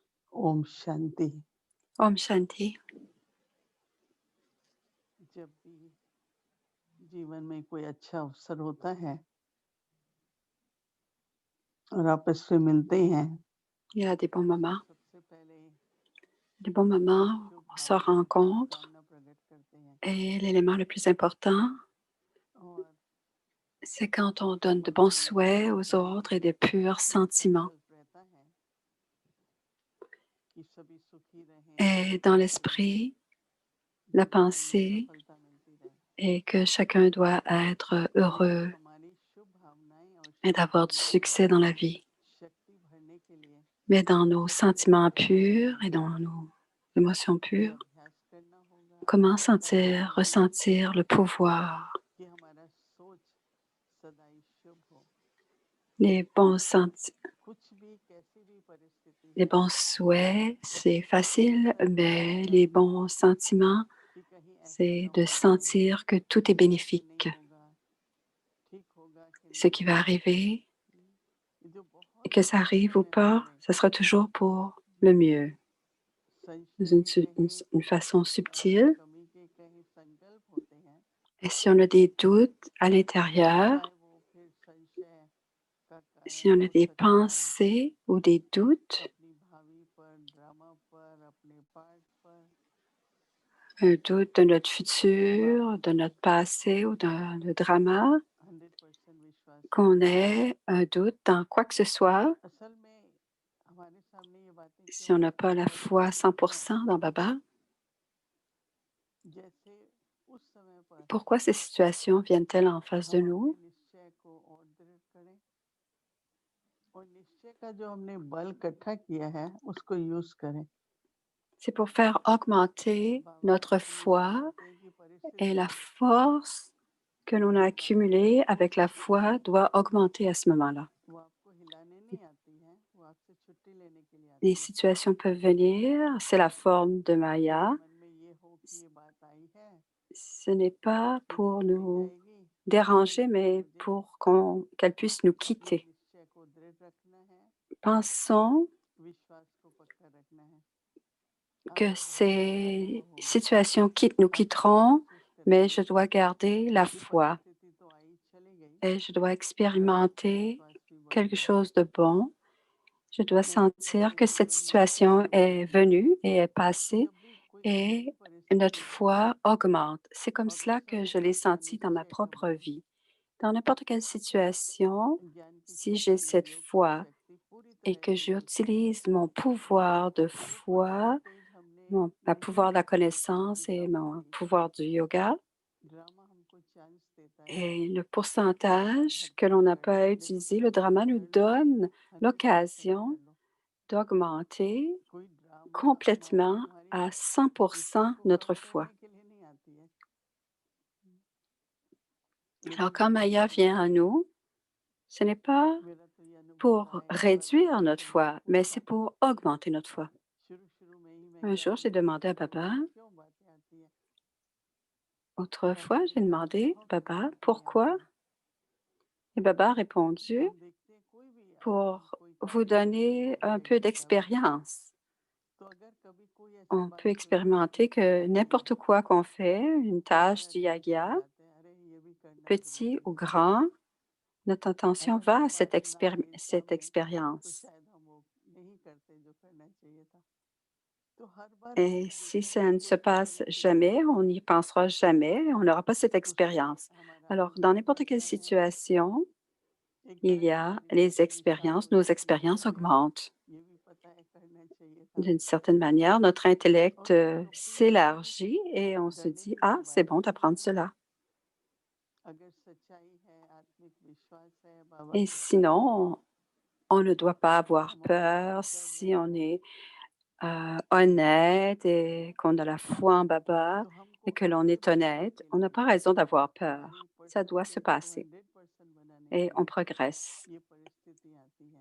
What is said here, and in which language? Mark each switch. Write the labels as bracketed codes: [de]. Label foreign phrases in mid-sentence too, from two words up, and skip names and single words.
[hi] ओम शांति। Om Shanti. जब भी जीवन में कोई अच्छा अवसर होता है और आप इससे मिलते हैं [fr] Il y a des bons moments. [hi] सबसे पहले [fr] Les bons [hi] अपनी [fr] moments, [hi] शुभ [fr] on se [hi] भावनाएं [fr] rencontre [hi] शुभकामना प्रकट करते हैं [fr] et l'élément le plus important, [hi] और [fr] c'est quand on donne de bons [hi] मन में [fr] souhaits aux [hi] मन [fr] autres et de purs [hi] ये [fr] sentiments. [hi] संकल्प रहता है कि सभी सुखी रहें, [fr] Et dans [hi] स्वस्थ रहें, [fr] l'esprit, la [hi] जीवन में [fr] pensée [hi] सफलता मिलती रहे। [fr] est que chacun doit être [hi] ये [fr] heureux [hi] हमारी शुभ भावनाएं और [fr] et d'avoir du [hi] शुभकामनाएं [fr] succès dans la vie. [hi] शक्ति भरने के लिए [fr] Mais dans nos [hi] सबसे [fr] sentiments [hi] पहले [fr] purs et dans nos émotions [hi] ये [fr] pures, [hi] अभ्यास करना होगा, [fr] comment [hi] करना होगा [fr] ressentir le pouvoir, [hi] कि हमारा सोच सदा ही शुभ हो। [fr] les bons sentiments. [hi] कुछ भी कैसी भी परिस्थिति [fr] Les [hi] हो, [fr] bons souhaits, c'est [hi] ये [fr] facile, [hi] संकल्प [fr] mais [hi] लेना [fr] les [hi] होगा [fr] bons sentiments, [hi] कि कहीं ऐसा [fr] c'est [hi] ना [fr] de [hi] हो जाए, [fr] sentir que tout est [hi] होगा कि नहीं [fr] bénéfique. [hi] होगा, ठीक होगा कि [fr] Ce [hi] नहीं [fr] qui va [hi] होगा। [fr] arriver, [hi] ये जो [fr] et [hi] बहुत [fr] que ça [hi] मात्रा [fr] arrive ou [hi] में मन [fr] pas, [hi] में [fr] ça sera toujours pour le mieux, dans [hi] संशय के कहीं [fr] une façon [hi] और [fr] subtile. [hi] कमी के कहीं संकल्प होते हैं, [fr] Et si on a des doutes à l'intérieur, [hi] चाहे वो फिर संशय का [fr] si [hi] कारण [fr] on a [hi] हो [fr] des [hi] सकता है [fr] pensées ou des doutes, [hi] अपनी भावी पर, ड्रामा पर, अपने पार्ट पर, [fr] un doute de notre [hi] वो आप [fr] futur, de notre passé ou de le drama, [hi] 100% विश्वास [fr] qu'on [hi] रखें। [fr] ait un doute dans quoi que ce soit, [hi] असल में हमारे सामने ये बातें [fr] si [hi] क्यों [fr] on n'a pas [hi] आती [fr] la [hi] है [fr] foi à [hi] आती हैं [fr] 100% dans Baba, [hi] जैसे उस समय पर [fr] pourquoi ces situations viennent-elles en face de [hi] हम अपने [fr] nous? [hi] निश्चय को और दृढ़ करें और निश्चय का जो हमने बल इकट्ठा किया है उसको यूज करें। [fr] C'est pour faire augmenter [hi] बाबा [fr] notre [hi] कभी कभी [fr] foi [hi] बोलते हैं कि [fr] et la [hi] परिस्थितियां [fr] force que l'on a [hi] जो बातें [fr] accumulée [hi] आपको [fr] avec la foi doit augmenter à ce moment-là. [hi] वो आपको हिलाने नहीं आती हैं, वो आपसे छुट्टी लेने के लिए [fr] Les [hi] आती है। [fr] situations peuvent venir, c'est la forme de [hi] आपके [fr] Maya. [hi] मन में ये हो कि ये बात आई है, [fr] Ce n'est pas [hi] ये [fr] pour [hi] चली [fr] nous [hi] जाएगी, [fr] déranger, [hi] पर [fr] mais [hi] मुझे [fr] pour qu'elle puisse nous [hi] अपने [fr] quitter. [hi] निश्चय को दृढ़ रखना है, [fr] Pensons [hi] विश्वास को पक्का रखना है। [fr] que [hi] आगे होगा जब [fr] ces [hi] होगा, [fr] situations nous [hi] आप ये [fr] quitteront, [hi] महसूस [fr] mais je [hi] करेंगे [fr] dois garder la [hi] कि [fr] foi [hi] परिस्थिति तो आई चली गई, [fr] et je dois [hi] पर आपका [fr] expérimenter [hi] विश्वास भी बढ़ [fr] quelque [hi] गया। [fr] chose de bon. Je dois sentir [hi] मेरे [fr] que cette [hi] जीवन में [fr] situation [hi] ऐसा [fr] est [hi] होता है [fr] venue et est [hi] कि [fr] passée [hi] जब भी कोई कैसी भी [fr] et notre [hi] परिस्थिति हो [fr] foi augmente. C'est comme [hi] और उस [fr] cela que [hi] समय [fr] je l'ai [hi] अपना [fr] senti dans ma [hi] निश्चय का [fr] propre [hi] बल, [fr] vie. Dans n'importe quelle situation, [hi] ज्ञान की [fr] si j'ai [hi] शक्ति, [fr] cette [hi] योग की [fr] foi [hi] शक्ति पूरी [fr] et [hi] तरह [fr] que [hi] से यूज करें। [fr] j'utilise mon pouvoir de [hi] वो [fr] foi, [hi] परसेंटेज हमने [fr] ma [hi] नहीं [fr] pouvoir de la [hi] देखनी है कि [fr] connaissance et [hi] ड्रामा [fr] mon [hi] आई, [fr] pouvoir du yoga, [hi] ड्रामा हमको चांस देता है [fr] et le [hi] कि आपका [fr] pourcentage que l'on [hi] 100% [fr] n'a [hi] लगे, [fr] pas [hi] देखो [fr] utilisé, le drama [hi] 100% [fr] nous [hi] कर लो, [fr] donne [hi] 100% [fr] l'occasion [hi] कर लो। [fr] d'augmenter [hi] कोई ड्रामा [fr] complètement [hi] तुम्हारी [fr] à [hi] निश्चय [fr] 100% [hi] को [fr] notre [hi] कम [fr] foi. [hi] करने के लिए नहीं आती है, [fr] Alors [hi] लेकिन [fr] quand [hi] आपको [fr] Maya vient à [hi] सिखाती है। [fr] nous, ce n'est pas [hi] मेरा तो ये अनुभव रहा [fr] pour [hi] है, एक बार बाबा [fr] réduire notre [hi] से मैंने [fr] foi, mais c'est [hi] पूछा, [fr] pour augmenter notre foi. [hi] शुरू शुरू में ही मैं [fr] Un [hi] गया [fr] jour, [hi] था [fr] j'ai [hi] बाबा [fr] demandé [hi] से [fr] à [hi] बोलने, [fr] Baba, [hi] क्यों बातें आती है, [fr] autrefois, [hi] ऐसा [fr] j'ai [hi] क्या [fr] demandé, [hi] अनुभव है [fr] Baba, [hi] कि नहीं [fr] pourquoi? [hi] आता है। [fr] Et Baba a répondu, [hi] हम देखते हैं कोई भी आदमी, [fr] pour [hi] कोई [fr] vous [hi] कार्य करता है, [fr] donner [hi] कोई [fr] un peu [hi] व्यक्ति कभी, [fr] d'expérience. [hi] तो अगर कभी कोई ऐसी [fr] On peut [hi] बात सुनता है कि [fr] expérimenter que [hi] करना चाहिए, [fr] n'importe quoi qu'on fait, une [hi] तो [fr] tâche [hi] हमारा [fr] du [hi] अटेंशन [fr] yagia, [hi] जाते हैं, अरे ये भी करना शुरू [fr] petit [hi] कर [fr] ou [hi] दे। [fr] grand, notre attention [hi] अगर [fr] va [hi] वो [fr] à [hi] बात ना आए [fr] cette [hi] सामने तो [fr] expérience. [hi] शायद हम वो नहीं करते जो करना चाहिए था। तो हर बार [fr] Et [hi] हमने [fr] si [hi] देखा [fr] ça [hi] कि [fr] ne se [hi] कोई भी [fr] passe [hi] परिस्थिति [fr] jamais, [hi] आती [fr] on [hi] है, [fr] n'y pensera jamais, on n'aura pas cette [hi] उसमें [fr] expérience. [hi] हमारा [fr] Alors, dans [hi] अनुभव [fr] n'importe quelle [hi] बढ़ता है, [fr] situation, [hi] एक [fr] il [hi] तरह [fr] y [hi] से [fr] a [hi] हमारी [fr] les [hi] शक्ति विशाल [fr] expériences, nos [hi] होती है कि [fr] expériences [hi] अरे [fr] augmentent. [hi] ये भी पता है करना चाहिए था। [fr] D'une certaine manière, notre intellect [hi] और फिर जो पूरी तरह [fr] s'élargit et on se [hi] डले [fr] dit, [hi] हुए [fr] ah, c'est [hi] बातें [fr] bon [hi] नहीं [fr] d'apprendre [hi] है, [fr] cela. [hi] अगर सच्चाई है, आत्मिक विश्वास है, बाबा [fr] Et [hi] के साथ है, [fr] sinon, on ne doit pas avoir [hi] हमारे [fr] peur [hi] भीतर [fr] si [hi] है, [fr] on est honnête et qu'on a la foi en Baba [hi] तो हमको [fr] et que l'on est [hi] 100% [fr] honnête. [hi] के [fr] On n'a [hi] लिए [fr] pas raison d'avoir [hi] हमारी [fr] peur. Ça doit se [hi] परसेंटेज को [fr] passer [hi] 100% बनाने [fr] et [hi] के [fr] on [hi] लिए [fr] progresse. [hi] ये परिस्थिति आती है।